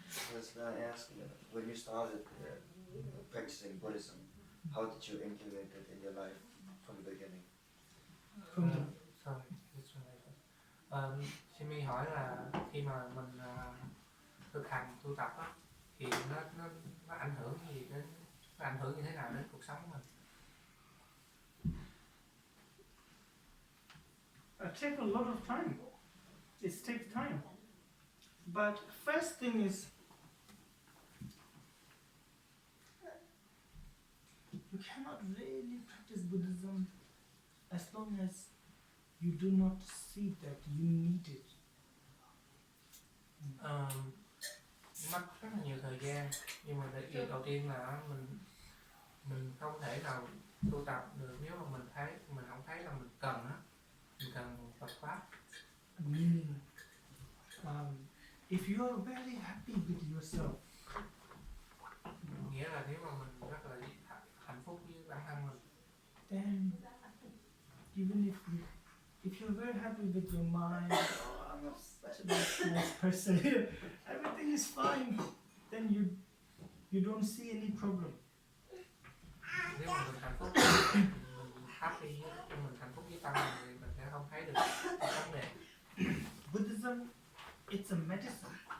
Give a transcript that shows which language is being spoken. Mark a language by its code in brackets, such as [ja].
[en] I was going to ask, when you started practicing Buddhism, how did you integrate it in your life from the beginning? From the Sorry, this one later. [vi] Simi hỏi là khi mà mình thực hành tu tập á, thì nó ảnh hưởng gì đến, nó ảnh hưởng như thế nào đến cuộc sống của mình? [en] It takes a lot of time. It takes time. But first thing is, you cannot really practice Buddhism as long as you do not see that you need it. [vi] Mất rất là nhiều thời gian, nhưng mà điều đầu tiên là mình không thể nào tu tập được nếu mà mình không thấy là mình cần Phật pháp. [en] Meaning, if you are very happy with yourself, [vi] Nghĩa là nếu mà mình rất là hạnh phúc với bản thân mình, [en] then even if you're very happy with your mind, oh, I'm such a nice person, everything is fine, then you don't see any problem. [vi] nếu mà mình hạnh phúc, mình happy, mình hạnh phúc với tâm mình thì mình sẽ không thấy được vấn đề. [en] Buddhism, it's a medicine.